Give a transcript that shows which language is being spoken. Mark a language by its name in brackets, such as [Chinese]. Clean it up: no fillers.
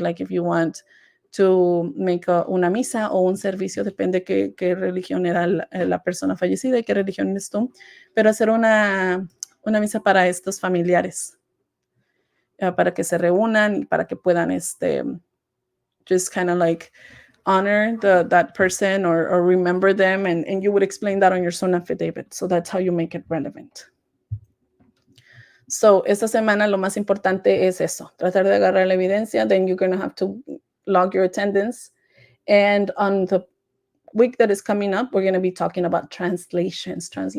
[English] Like if you want to make [Spanish] una misa o un servicio, depende qué religión era la persona fallecida y qué religión eres tú, pero hacer una misa para estos familiares, para que se reúnan y para que puedan [English] just kind of like honor that person or remember them, and you would explain that on your son affidavit. So that's how you make it relevant. [Spanish] So esta semana lo más importante es eso, tratar de agarrar la evidencia. [English] Then you're going to have to log your attendance. And on the week that is coming up, we're going to be talking about translations.